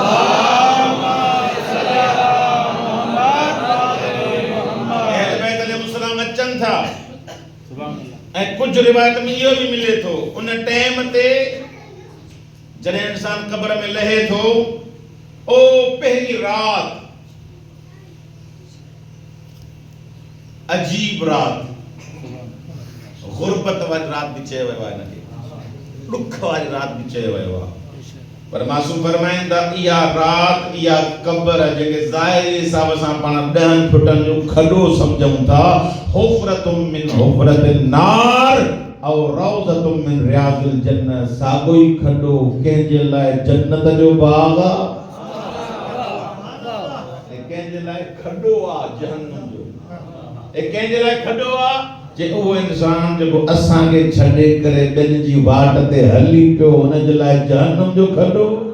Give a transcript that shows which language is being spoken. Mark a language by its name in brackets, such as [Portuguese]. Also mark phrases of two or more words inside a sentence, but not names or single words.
[Sindhi] अहले बैत अलैहिस्सलाम अचनि था ऐं कुझु रिवायत में इहो भी मिले थो उन टाइम ते जॾहिं इंसान कब्र में लहे थो ओ पहिरीं रात अजीब रात गुरबत वारी रात भी चयो वियो आहे हिनखे ॾुख वारी रात भी चयो वियो आहे पर मासूम फरमाईंदा इहा रात इहा कब्र जेके ज़ाहिरी हिसाब सां पाण 10 फुटनि जो खॾो सम्झूं था [Arabic] حفرة من حفر النار [Sindhi] और [Arabic] روضة من رياض الجنة [Sindhi] साॻो ई खॾो कंहिंजे लाइ जन्नत जो बाग़ आहे ऐं कंहिंजे लाइ खॾो आहे जहन्नम जो ऐं कंहिंजे लाइ खॾो आहे जे उहो इंसान जेको असांखे छॾे करे ॿियनि जी वाट ते हली पियो हुनजे लाइ जहन्नम जो खॾो